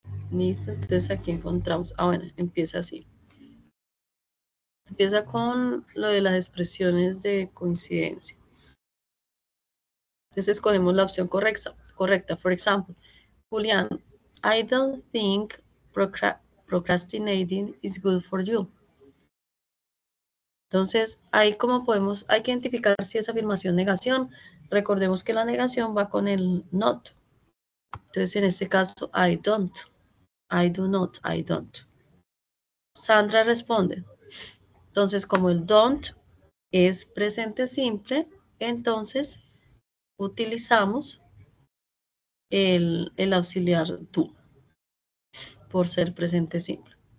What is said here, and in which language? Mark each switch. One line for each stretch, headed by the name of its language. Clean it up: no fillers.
Spanish: Listo, entonces aquí encontramos, bueno, empieza así. Empieza con lo de las expresiones de coincidencia. Entonces escogemos la opción correcta.
English: For example, Julián, I don't think procrastinating is good for you.
Spanish: Entonces, ahí como podemos, hay que identificar si es afirmación, negación. Recordemos que la negación va con el not. Entonces, en este caso,
English: I don't. I do not, I don't.
Spanish: Sandra responde. Entonces, como el don't es presente simple, entonces utilizamos el auxiliar do por ser presente simple.